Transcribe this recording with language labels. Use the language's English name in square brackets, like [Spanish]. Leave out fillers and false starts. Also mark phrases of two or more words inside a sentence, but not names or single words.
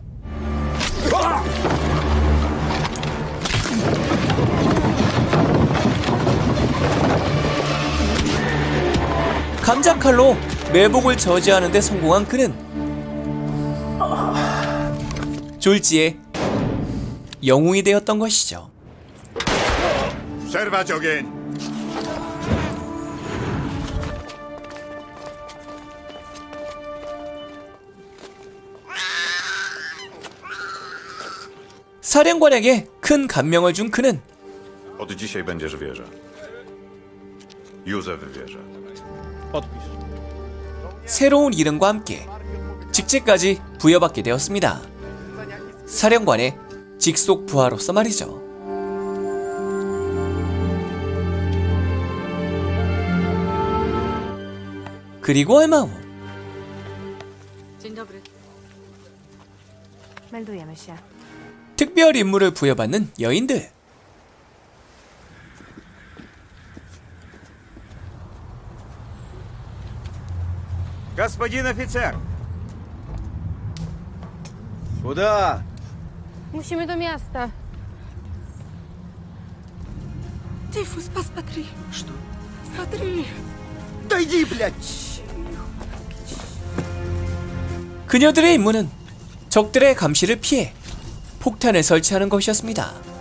[Korean] 감자칼로 매복을 저지하는 데 성공한 그는 졸지에 영웅이 되었던 것이죠. [Polish] Przerwać ogień! [Korean] 사령관에게 큰 감명을 준 그는 [Polish] Od dzisiaj będziesz wieża. Józef wieża. [Korean] 새로운 이름과 함께 직책까지 부여받게 되었습니다. 사령관의 직속 부하로서 말이죠. 그리고 얼마 후 [Polish] Dzień dobry. Meldujemy się. [Korean] 특별 임무를 부여받는 여인들. [Russian] Господин офицер! Куда? [Polish] Musimy do miasta. [Russian] Тифус, посмотри. Что? Смотри. Да иди, блядь! [Korean] 그녀들의 임무는 적들의 감시를 피해 폭탄을 설치하는 것이었습니다.